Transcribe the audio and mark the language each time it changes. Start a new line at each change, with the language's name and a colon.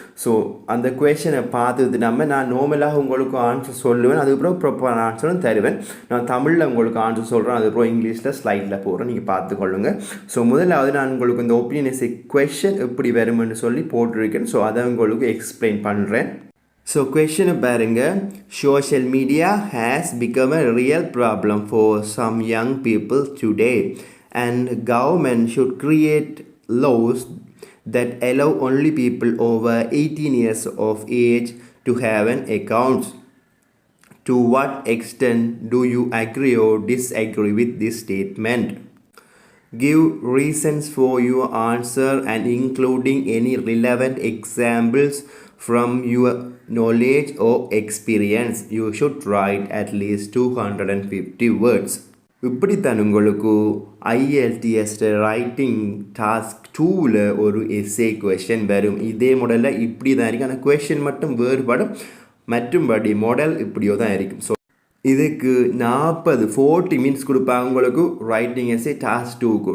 Tamil: So அந்த கொஷனை பார்த்துட்டு நான் நார்மலாக உங்களுக்கு ஆன்சர் சொல்லுவேன். அதுக்கப்புறம் ப்ராப்பரான ஆன்சரும் தருவேன். நான் தமிழில் உங்களுக்கு ஆன்சர் சொல்கிறேன், அதுக்கப்புறம் இங்கிலீஷில் ஸ்லைட்டில் போகிறேன், நீங்கள் பார்த்துக்கொள்ளுங்க. ஸோ முதலாவது நான் உங்களுக்கு இந்த ஒப்பீனியன் எஸ்ஸே கொஷன் எப்படி வரும்னு சொல்லி போட்டிருக்கேன். ஸோ அதை உங்களுக்கு எக்ஸ்பிளைன் பண்ணுறேன். ஸோ கொஷனை பாருங்க.
English: Social media has become a real problem for some young people today. And government should create laws that allow only people over 18 years of age to have an account. To what extent do you agree or disagree with this statement? Give reasons for your answer and including any relevant examples from your knowledge or experience. You should write at least 250 words.
Tamil: இப்படித்தான் உங்களுக்கு IELTS writing task 2ல் ஒரு S A question வரும். இதே மாடலில் இப்படி தான் இருக்கும், ஆனால் கொஷின் மட்டும் வேறுபடும், மற்றும்படி மாடல் இப்படியோ தான் இருக்கும். ஸோ இதுக்கு 40 மினிட்ஸ் கொடுப்பாங்க உங்களுக்கு ரைட்டிங் எஸ்ஏ டாஸ்க் 2க்கு.